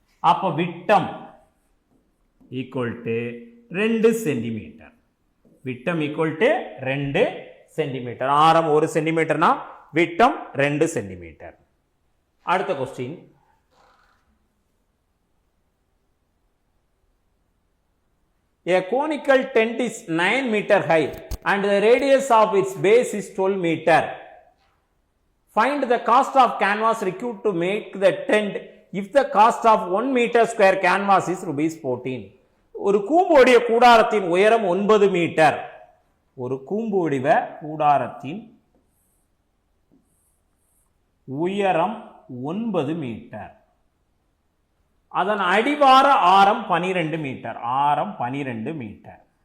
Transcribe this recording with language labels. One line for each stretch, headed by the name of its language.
Tamil: அப்போ விட்டம் equal to 2 centimetre. விட்டம் ஈக்குவல் டு 2 சென்டிமீட்டர். ஆரம் 1 சென்டிமீட்டர்னா விட்டம் 2 சென்டிமீட்டர். அடுத்த question,
English: a conical tent is 9 meter high and the radius of its base is 12 meter. Find the cost of canvas required to make the tent if the cost of 1 meter square canvas is ₹14.
Tamil: ஒரு கூம்பு வடிவ கூடாரத்தின் உயரம் 9 metre. ஒரு கூம்பு வடிவ கூடாரத்தின் உயரம் 9 மீட்டர். அதன் அடிவார ஆரம் 12 மீட்டர். ஆரம் 12 மீட்டர்.